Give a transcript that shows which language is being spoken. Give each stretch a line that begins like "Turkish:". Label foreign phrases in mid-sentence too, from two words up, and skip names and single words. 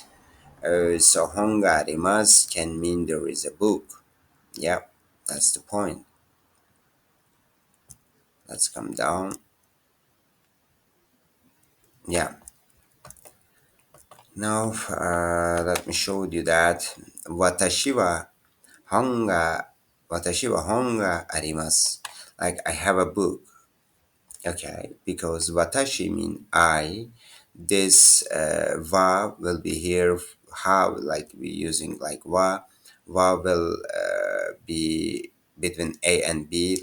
English: So
Japanese: 本が あります
English: can mean there is a book. Yep, that's the point. Let's come down. Yeah. Now, let me show you that.
Japanese: 私は本が、私は本があります.
English: Like, I have a book. Okay, because watashi mean I. This wa will be here. How, like, we using like wa. Wa will be between A and B.